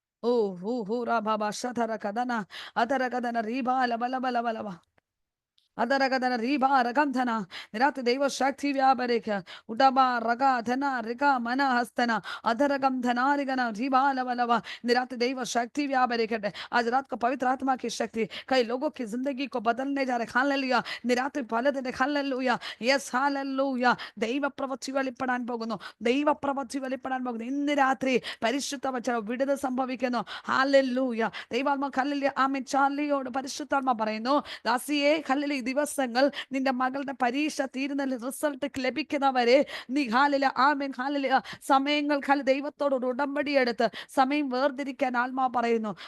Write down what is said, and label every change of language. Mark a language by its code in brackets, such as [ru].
[hi] ओ हो रा बाबा शधर कदना अदर कदना रीबा लबल बल बल ಅದರ ಗದನ ರೀಬಾ ರಗಂಧನ ನಿರಾತ ದೈವ ಶಕ್ತಿ ವ್ಯಾಪರೇಖ ಉಡಬಾ ರಗ ಧನ ರಿಗ ಮನ ಹಸ್ತನ अधर गंधनारिगन जीवा लवलव निरात दैव शक्ति व्यापरेखट. आज रात को पवित्र आत्मा की शक्ति कई लोगों की जिंदगी को बदलने जा रहे. Hallelujah निरात फलदने hallelujah. [ml] यस हालेलुया ദൈവ പ്രവൃത്തി വെളിപ്പെടാൻ പോകുന്നു. ദൈവ പ്രവൃത്തി വെളിപ്പെടാൻ പോകുന്നു. ഇന്ന് രാത്രി പരിശുദ്ധ വചനം വിടുതൽ സംഭവിക്കുന്നു. ഹാലെലൂയ ദൈവാത്മ ഹല്ലേലൂയ ആമേൻ. ചാർലിയോട് പരിശുദ്ധാത്മ പറയുന്നു, ദാസിയെ ഹല്ലേലൂയ ദിവസങ്ങൾ നിന്റെ മകളുടെ പരീക്ഷ തീരുന്ന റിസൾട്ട് ലഭിക്കുന്നവരെ നീ ഹാലേലൂയ ആമേൻ ഹാലേലൂയ സമയങ്ങൾ ദൈവത്തോട് ഒരു ഉടമ്പടി എടുത്ത് സമയം വേർതിരിക്കാൻ ആത്മാ പറയുന്നു.